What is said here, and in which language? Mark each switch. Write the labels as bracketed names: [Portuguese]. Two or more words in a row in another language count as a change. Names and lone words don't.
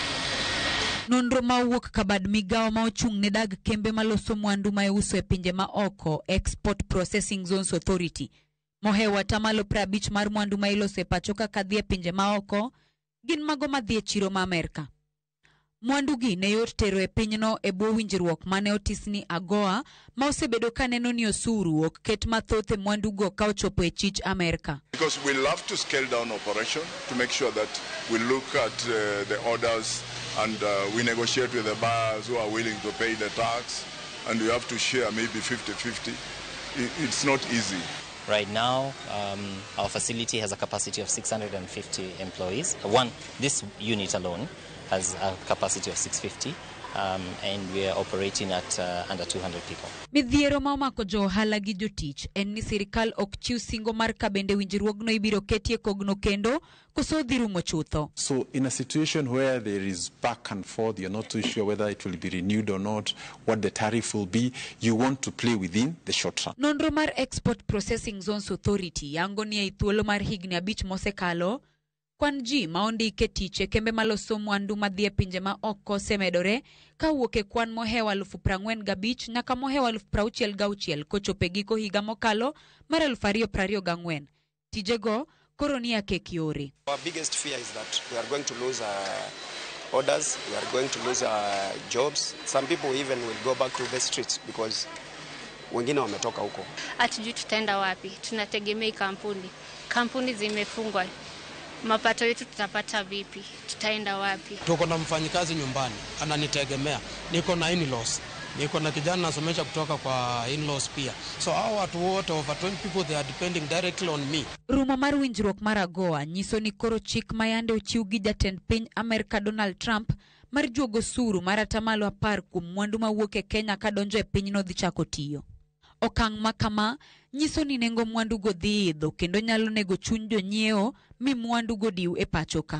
[Luo (Kenya and Tanzania)] Nonro ma owuok kabad migawo ma ochung' ne dag kembe maloso mwandu ma iuso e pinje ma oko, Export Processing Zones Authority, mohewo atamalo 50 mar mwandu ma iloso e pacho kaka dhi e pinje ma oko gin mago madhi e chiro ma Amerika. Mwandu gi ne yot tero e pinyno e bwo winjruok mane Otis ni agoa ma osebedo ka neno ni osuru ok ket mathoth e mwandu go ka ochopo e chich Amerika. [English] Because we love to scale down operation to make sure that we look at the orders and we negotiate with the buyers who are willing to pay the tax, and we have to share maybe 50-50. It's not easy. Right now, our facility has a capacity of 650 employees. This unit alone has a capacity of 650, and we are operating at under 200 people. [Luo (Kenya and Tanzania)] Midhiero ma omako jo ohala gi jotich en ni sirikal ok chiw singo mar ka bende winjruogno ibiro ketie kogno kendo koso dhi rumo chutho. [English] So in a situation where there is back and forth, you're not too sure whether it will be renewed or not, what the tariff will be, you want to play within the short run. [Luo (Kenya and Tanzania)] Nonro mar Export Processing Zones Authority yango ni e thuolo mar higni 5 mosekalo, kwan ji ma ondike tich e kembe maloso mwandu madhi e pinje ma oko semedore ka wuok e kwan mohewa 45,000 nyaka mohewa 66,000 kochopo e giko higa mokalo mar 2024. Tijego koro ni akek yore. [English] Our biggest fear is that we are going to lose orders, we are going to lose jobs. Some people even will go back to the streets because [Swahili] wengine wametoka huko. Hatujui tutaenda wapi, tunategemea kampuni zimefungwa. Mapato yetu tutapata vipi? Tutaenda wapi? Tuko na mfanyikazi nyumbani, ananitegemea. Niko na in-laws. Niko na kijana nasomesha kutoka kwa in-laws pia. [English] So [Swahili] hao watu wote [English] over 20 people, they are depending directly on me. [Luo (Kenya and Tanzania)] Rumo mar winjruok mar agoa nyiso ni koro chik mayande ochiw gi jatend piny Amerika Donald Trump mar juogo osuru mar atamalo 10 kuom mwandu mawuok e Kenya ka donjo e pinyno dhi chako tiyo. Okang' makama nyiso ni nengo mwandu go dhi idho kendo nyalo nego chuny jonyiewo mi mwandu go diw e pacho ka.